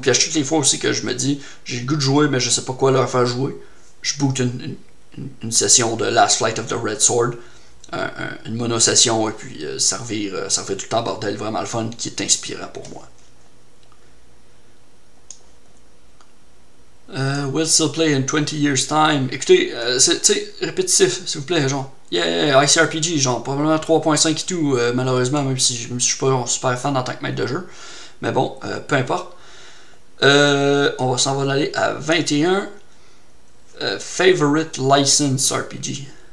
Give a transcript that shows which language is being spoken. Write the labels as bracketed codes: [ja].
[fr] Puis à toutes les fois aussi que je me dis, j'ai le goût de jouer, mais je sais pas quoi leur faire jouer. Je boot une session de Last Flight of the Red Sword, une mono-session, et puis ça revient tout le temps bordel, vraiment le fun, qui est inspirant pour moi. [en] We'll still play in 20 years time. [fr] Écoutez, c'est répétitif, s'il vous plaît, genre. Yeah, ICRPG, genre, probablement 3.5 et tout, malheureusement, même si je suis pas super fan en tant que maître de jeu. Mais bon, peu importe. On va s'en aller à 21. [en] Favorite License RPG.